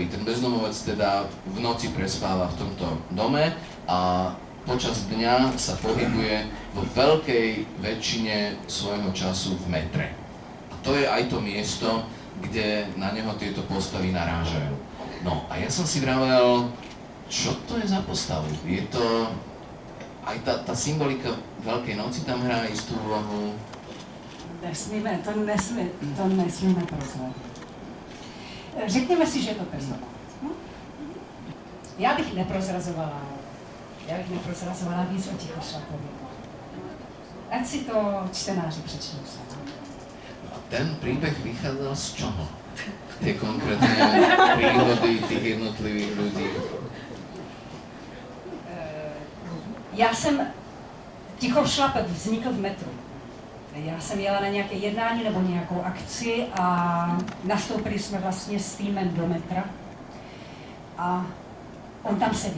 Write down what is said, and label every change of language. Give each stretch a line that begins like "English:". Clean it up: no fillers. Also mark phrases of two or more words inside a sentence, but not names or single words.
Slovak: Ten bezdomovec teda v noci prespáva v tomto dome a počas dňa sa pohybuje vo veľkej väčšine svojho času v metre. A to je aj to miesto, kde na neho tieto postavy narážajú. No a ja som si vravel, čo to je za postavu? Je to... Aj tá symbolika Veľkej noci tam hrá istú úlohu?
Czech: To nesmíme prozradiť. Řekněme si, že je to bezdomovec. Já bych neprozrazovala víc o Tichošlapovi. Ať si to čtenáři přečtou sami.
Slovak: A ten príbeh vychádzal z čoho? Tie konkrétne príhody tých jednotlivých ľudí?
Czech: Tichošlap vznikl v metru. Já jsem jela na nějaké jednání nebo nějakou akci a nastoupili jsme vlastně s týmem do metra a on tam seděl.